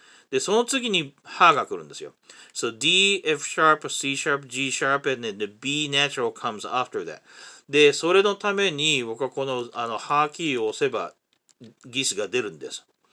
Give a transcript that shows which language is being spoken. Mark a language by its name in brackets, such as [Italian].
[Japanese] で、その次にハが来るんですよ。 [English] So D, F sharp, C sharp, G sharp, and then the B natural comes after that. [Japanese] で、それのために僕はこのハキーを押せばギスが出るんです。